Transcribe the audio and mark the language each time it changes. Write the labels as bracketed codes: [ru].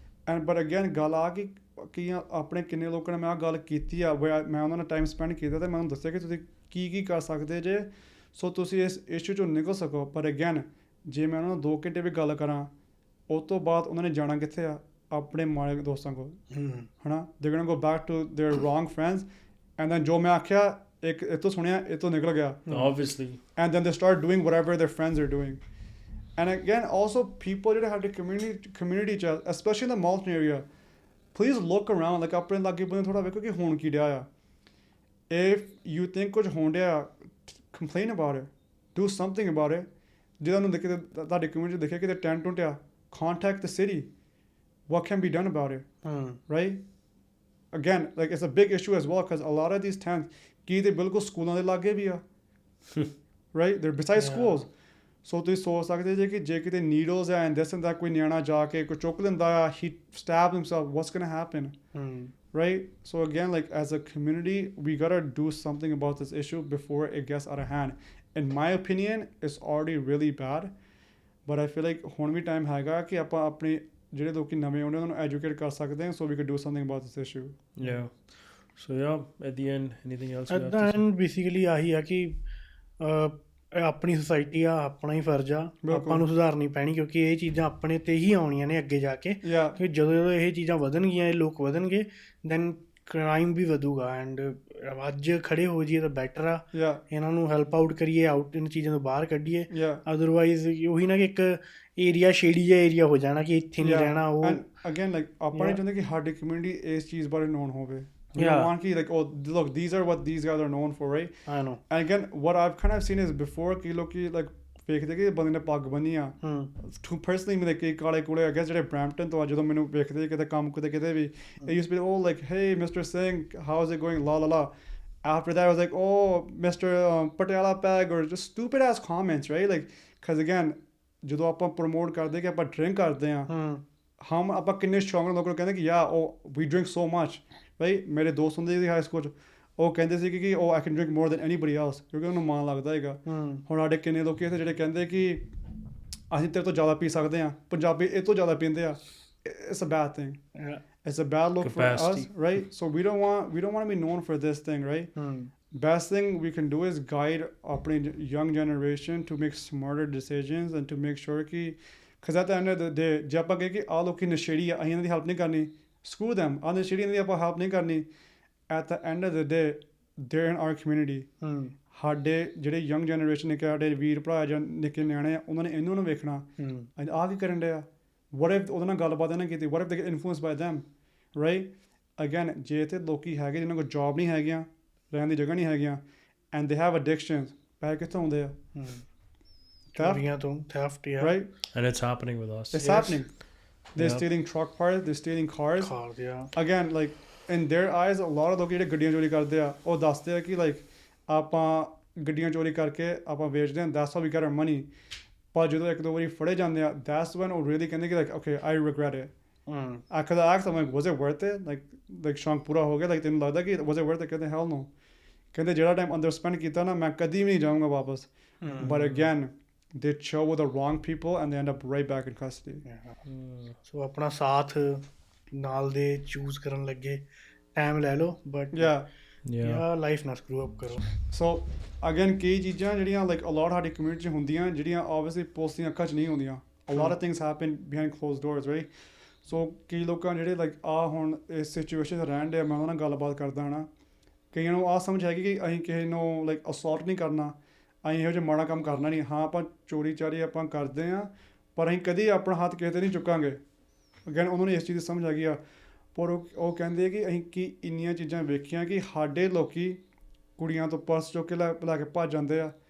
[en] and but again [pa] ਗੱਲ ਆ ਕਿ ਆਪਣੇ ਕਿੰਨੇ ਲੋਕਾਂ ਨੇ ਮੈਂ ਆਹ ਗੱਲ ਕੀਤੀ ਆ, ਮੈਂ ਉਹਨਾਂ ਨਾਲ ਟਾਈਮ ਸਪੈਂਡ ਕੀਤਾ ਅਤੇ ਮੈਂ ਉਹਨੂੰ ਦੱਸਿਆ ਕਿ ਤੁਸੀਂ ਕੀ ਕਰ ਸਕਦੇ ਜੇ ਸੋ ਤੁਸੀਂ ਇਸ ਇਸ਼ੂ 'ਚੋਂ ਨਿਕਲ ਸਕੋ। ਪਰ ਅਗੇਨ ਜੇ ਮੈਂ ਉਹਨਾਂ ਨਾਲ 2 ਘੰਟੇ ਵੀ ਗੱਲ ਕਰਾਂ ਉਸ ਤੋਂ ਬਾਅਦ ਉਹਨਾਂ ਨੇ ਜਾਣਾ ਕਿੱਥੇ ਆ? ਆਪਣੇ ਮਾੜੇ ਦੋਸਤਾਂ ਕੋਲ, ਹੈ ਨਾ। [en] they're gonna go back to their wrong friends and then [pa] ਜੋ ਮੈਂ ਆਖਿਆ ਇੱਕ ਇਹ ਤੋਂ ਸੁਣਿਆ ਇਹ ਤੋਂ ਨਿਕਲ ਗਿਆ [en] obviously, and then they start doing whatever their friends are doing. and again also people [pa] ਜਿਹੜੇ ਸਾਡੇ community 'ਚ [en] especially in the Malton area, please look around, like [pa] ਆਪਣੇ ਲਾਗੇ ਬੰਦੇ ਥੋੜ੍ਹਾ ਵੇਖੋ ਕਿ ਹੋਣ ਕੀ ਡਿਆ ਆ। [en] if you think [pa] ਕੁਝ ਹੋਣ ਡਿਆ [en] complain about it, do something about it. [pa] ਜੇ ਤੁਹਾਨੂੰ ਦੇਖੇ ਤੁਹਾਡੀ community ਦੇਖਿਆ ਕਿ ਟੈਂਟ ਟੁੱਟਿਆ, [en] contact the city. what can be done about it? right? again like it's a big issue as well because a lot of these tents [pa] ਕੀ ਤੇ ਬਿਲਕੁਲ ਸਕੂਲਾਂ ਦੇ ਲਾਗੇ ਵੀ ਆ [en] right? they're beside schools. [pa] ਸੋ ਤੁਸੀਂ ਸੋਚ ਸਕਦੇ ਜੇ ਕਿ ਜੇ ਕਿਤੇ ਨੀਡਲਸ ਹੈ ਐਂਡ ਦਿਸ ਐਂਡ ਦੈਟ ਕੋਈ ਨਿਆਣਾ ਜਾ ਕੇ ਕੋਈ ਚੁੱਕ ਲੈਂਦਾ ਆ, [en] he stabbed himself, what's gonna happen? right? so again like as a community we gotta do something about this issue before it gets out of hand. in my opinion it's already really bad, but I feel like [pa] ਹੁਣ ਵੀ time ਹੈਗਾ ਕਿ ਆਪਾਂ ਆਪਣੇ ਜਿਹੜੇ ਲੋਕੀ ਨਵੇਂ ਆਉਂਦੇ ਉਹਨਾਂ ਨੂੰ ਐਜੂਕੇਟ ਕਰ ਸਕਦੇ ਹਾਂ [en] so we could do something about this issue. yeah. so yeah, at the end anything else? [pa] at the end basically ਆਹੀ ਆ ਕਿ ਆਪਣੀ ਸੁਸਾਇਟੀ ਆ, ਆਪਣਾ ਹੀ ਫਰਜ਼ ਆ, ਆਪਾਂ ਨੂੰ ਸੁਧਾਰਨੀ ਪੈਣੀ ਕਿਉਂਕਿ ਇਹ ਚੀਜ਼ਾਂ ਆਪਣੇ 'ਤੇ ਹੀ ਆਉਣੀਆਂ ਨੇ ਅੱਗੇ ਜਾ ਕੇ। ਕਿ ਜਦੋਂ ਇਹ ਚੀਜ਼ਾਂ ਵਧਣਗੀਆਂ, ਇਹ ਲੋਕ ਵਧਣਗੇ, ਦੈਨ ਕ੍ਰਾਈਮ ਵੀ ਵਧੂਗਾ। ਐਂਡ ਅੱਜ ਖੜੇ ਹੋ ਜਾਈਏ ਤਾਂ ਬੈਟਰ ਆ, ਇਹਨਾਂ ਨੂੰ ਹੈਲਪ ਆਊਟ ਕਰੀਏ, ਆਊਟ ਇਹਨਾਂ ਚੀਜ਼ਾਂ ਤੋਂ ਬਾਹਰ ਕੱਢੀਏ। ਅਦਰਵਾਈਜ਼ ਉਹੀ ਨਾ ਕਿ ਇੱਕ ਏਰੀਆ ਸ਼ੇਡੀ ਜਿਹਾ ਏਰੀਆ ਹੋ ਜਾਣਾ ਕਿ ਇੱਥੇ ਨਹੀਂ ਰਹਿਣਾ। ਉਹ ਅਗੇਨ ਲਾਈਕ ਆਪਾਂ ਨਹੀਂ ਚਾਹੁੰਦੇ ਕਿ ਸਾਡੀ ਕਮਿਊਨਿਟੀ ਇਸ ਚੀਜ਼ ਬਾਰੇ ਨੋਨ ਹੋਵੇ। [en] We don't want to like, oh look, these are what these guys are known for, right? I know. And again what I've kind of seen is before [pa] ਕਿ ਲੋਕੀ [en] like [pa] ਵੇਖਦੇ ਕਿ ਬੰਦੇ ਨੇ ਪੱਗ ਬੰਨੀ ਆ, [en] to personally me like ਕਾਲੇ ਕੂਲੇ I guess [pa] ਜਿਹੜੇ ਬ੍ਰੈਂਪਟਨ ਤੋਂ ਆ, ਜਦੋਂ ਮੈਨੂੰ ਵੇਖਦੇ ਕਿਤੇ ਕੰਮ ਕਿਤੇ ਵੀ [en] it used to be oh like hey Mr. Singh how's it going la. after that I was like oh Mr. Patiala Peg or just stupid ass comments, right? [pa] like because again ਜਦੋਂ ਆਪਾਂ promote ਕਰਦੇ ਕਿ ਆਪਾਂ drink ਕਰਦੇ ਆ, ਹਮ ਆਪਾਂ ਕਿੰਨੇ ਸ਼ੌਂਕ ਨਾਲ ਲੋਕਾਂ ਨੂੰ ਕਹਿੰਦੇ ਕਿ [en] ਯਾ ਉਹ ਵੀ ਡਰਿੰਕ ਸੋ ਮਚ, ਰਾਈਟ? [pa] ਮੇਰੇ ਦੋਸਤ ਹੁੰਦੇ ਸੀ ਹਾਈ ਸਕੂਲ 'ਚ, ਉਹ ਕਹਿੰਦੇ ਸੀ ਕਿ ਉਹ [en] I can drink more than anybody else, [pa] ਕਿਉਂਕਿ ਉਹਨੂੰ ਮਾਣ ਲੱਗਦਾ ਹੈਗਾ। ਹੁਣ ਸਾਡੇ ਕਿੰਨੇ ਲੋਕ ਇੱਥੇ ਜਿਹੜੇ ਕਹਿੰਦੇ ਕਿ ਅਸੀਂ ਤੇਰੇ ਤੋਂ ਜ਼ਿਆਦਾ ਪੀ ਸਕਦੇ ਹਾਂ, ਪੰਜਾਬੀ ਇਹ ਤੋਂ ਜ਼ਿਆਦਾ ਪੀਂਦੇ ਆ। [en] It's a bad thing. It's a bad look for us, right? so we don't want to be known for this thing, right? Best thing we can do is guide our young generation to make smarter decisions and to make sure कि because at the end of the day [pa] ਜੇ ਆਪਾਂ ਕਹੇ ਕਿ ਆਹ ਲੋਕੀ ਨਸ਼ੇੜੀ ਆ, ਅਸੀਂ ਇਹਨਾਂ ਦੀ ਹੈਲਪ ਨਹੀਂ ਕਰਨੀ, [en] screw them, [pa] ਆਹ ਨਸ਼ੇੜੀ ਇਹਨਾਂ ਦੀ ਆਪਾਂ ਹੈਲਪ ਨਹੀਂ ਕਰਨੀ। [en] at the end of the day they're in our community. [pa] ਸਾਡੇ ਜਿਹੜੇ ਯੰਗ ਜਨਰੇਸ਼ਨ ਨੇ, ਸਾਡੇ ਵੀਰ ਭਰਾ ਜਾਂ ਨਿੱਕੇ ਨਿਆਣੇ ਆ, ਉਹਨਾਂ ਨੇ ਇਹਨਾਂ ਨੂੰ ਵੇਖਣਾ ਆਹ ਕੀ ਕਰਨ ਡਿਆ। [en] what if [pa] ਉਹਦੇ ਨਾਲ ਗੱਲਬਾਤ ਨਾ ਕੀਤੀ, [en] what if they get influenced by them, right? [pa] again ਜੇ ਇੱਥੇ ਲੋਕੀ ਹੈਗੇ ਜਿਹਨਾਂ ਕੋਲ ਜੌਬ ਨਹੀਂ ਹੈਗੀਆਂ, ਰਹਿਣ ਦੀ ਜਗ੍ਹਾ ਨਹੀਂ ਹੈਗੀਆਂ, [en] and they have addictions, [pa] ਪੈਸੇ ਕਿੱਥੋਂ ਆਉਂਦੇ ਆ? [en] theft, yeah. right? and it's happening with us. It's happening. They're stealing truck parts, they're stealing cars. Yeah. again like in their eyes a lot [pa] of ਲੋਕ ਜਿਹੜੇ ਗੱਡੀਆਂ ਚੋਰੀ ਕਰਦੇ ਆ, ਉਹ ਦੱਸਦੇ ਆ ਕਿ like ਆਪਾਂ ਗੱਡੀਆਂ ਚੋਰੀ ਕਰਕੇ ਆਪਾਂ ਵੇਚਦੇ ਹਾਂ, [en] that's how we get our money. [pa] ਪਰ ਜਦੋਂ ਇੱਕ ਦੋ ਵਾਰੀ ਫੜੇ ਜਾਂਦੇ ਆ, [en] that's when ਉਹ really ਕਹਿੰਦੇ ਕਿ like okay I regret it. because I asked them like was it worth it? like [pa] ਸ਼ੌਂਕ ਪੂਰਾ ਹੋ ਗਿਆ, [en] like [pa] ਤੈਨੂੰ ਲੱਗਦਾ ਕਿ [en] was it worth it? ਕਹਿੰਦੇ hell no. [pa] ਕਹਿੰਦੇ ਜਿਹੜਾ ਟਾਈਮ ਅੰਦਰ ਸਪੈਂਡ ਕੀਤਾ ਨਾ, ਮੈਂ ਕਦੀ ਵੀ ਨਹੀਂ ਜਾਊਂਗਾ ਵਾਪਸ। [en] but again they chill with the wrong people and they end up right back in custody. [pa] so ਆਪਣਾ ਸਾਥ ਨਾਲ ਦੇ ਚੂਜ਼ ਕਰਨ ਲੱਗੇ ਟਾਈਮ ਲੈ ਲਓ, but [en] life ਨਾ screw up [pa] ਕਰੋ। so again ਕਈ ਚੀਜ਼ਾਂ ਜਿਹੜੀਆਂ like a lot ਸਾਡੀ ਕਮਿਊਨਿਟੀ 'ਚ ਹੁੰਦੀਆਂ, ਜਿਹੜੀਆਂ obviously ਪੁਲਿਸ ਦੀਆਂ ਅੱਖਾਂ 'ਚ ਨਹੀਂ ਹੁੰਦੀਆਂ। [en] a lot of things happen behind closed doors, right? [pa] so ਕਈ ਲੋਕਾਂ ਜਿਹੜੇ like ਆ ਹੁਣ ਇਸ ਸਿਚੁਏਸ਼ਨ 'ਚ ਰਹਿਣ ਡੇ, ਮੈਂ ਉਹਨਾਂ ਨਾਲ ਗੱਲਬਾਤ ਕਰਦਾ ਹਾਂ, ਕਈਆਂ ਨੂੰ ਆਹ ਸਮਝ ਹੈਗੀ ਕਿ ਅਸੀਂ ਕਿਸੇ ਨੂੰ like assault ਨਹੀਂ ਕਰਨਾ, ਅਸੀਂ ਇਹੋ ਜਿਹਾ ਮਾੜਾ ਕੰਮ ਕਰਨਾ ਨਹੀਂ। ਹਾਂ ਆਪਾਂ ਚੋਰੀ ਚਾਰੀ ਆਪਾਂ ਕਰਦੇ ਹਾਂ, ਪਰ ਅਸੀਂ ਕਦੀ ਆਪਣਾ ਹੱਥ ਕਿਸੇ 'ਤੇ ਨਹੀਂ ਚੁੱਕਾਂਗੇ। ਅਗੇਨ ਉਹਨਾਂ ਨੂੰ ਇਸ ਚੀਜ਼ ਦੀ ਸਮਝ ਆ ਗਈ ਆ। ਪਰ ਉਹ ਕਹਿੰਦੇ ਕਿ ਅਸੀਂ ਕੀ ਇੰਨੀਆਂ ਚੀਜ਼ਾਂ ਵੇਖੀਆਂ ਕਿ ਸਾਡੇ ਲੋਕੀ ਕੁੜੀਆਂ ਤੋਂ ਪਰਸ ਚੁੱਕ ਕੇ ਲੈ ਕੇ ਭੱਜ ਜਾਂਦੇ ਆ।